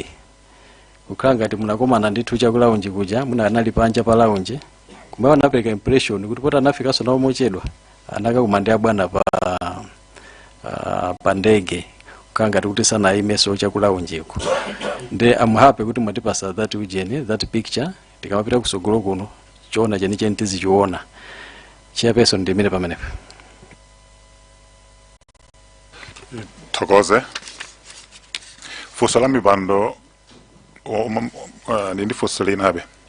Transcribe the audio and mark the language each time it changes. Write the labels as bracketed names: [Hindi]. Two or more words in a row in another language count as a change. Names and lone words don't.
[Nyanja] Kukhala ngati munakomana ndithu cha ku lounge kuja, muna anali panja pa lounge, kumene anapereka impression kuti poti anafikaso nawo mochedwa anakakumana abwana pa ndege, kukhala ngati kuti sanaimeso cha ku lounge ku. Nde [English] I'm happy [Nyanja] kuti mwatipasa that ujeni, [English] that picture, [Nyanja] tikamapita kusogolo kuno choona chenicheni tizichiona. Chairperson ndimene pamenepo. Thokoze. Funso la mipando ndi funso linabe.